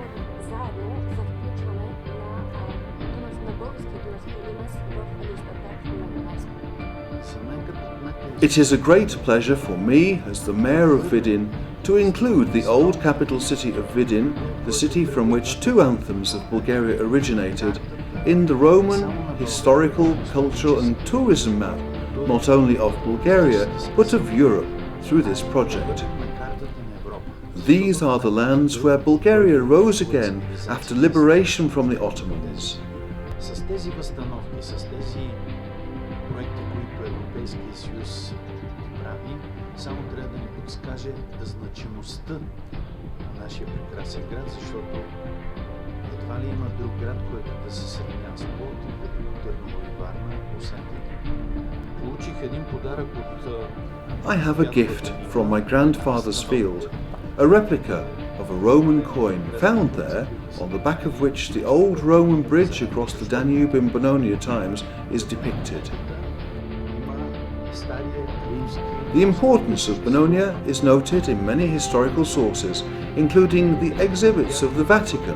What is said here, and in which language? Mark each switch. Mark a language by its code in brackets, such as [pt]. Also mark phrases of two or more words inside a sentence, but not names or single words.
[en] It is a great pleasure for me, as the Mayor of Vidin, to include the old capital city of Vidin, the city from which two anthems of Bulgaria originated, in the Roman historical, cultural and tourism map, not only of Bulgaria, but of Europe, through this project. These are the lands where Bulgaria rose again after liberation from the Ottomans. [bg] Европейския съюз прави, само трябва да ни подскаже значимостта на нашия прекрасен град, защото едва ли има друг град, който да се сравнява с Пловдив, Велико Търново и Варна, освен това. Получих един подарък от... [en] I have a gift from my grandfather's field, a replica of a Roman coin found there, on the back of which the old Roman bridge across the Danube in Bononija times is depicted. The importance of Bononija is noted in many historical sources, including the exhibits of the Vatican.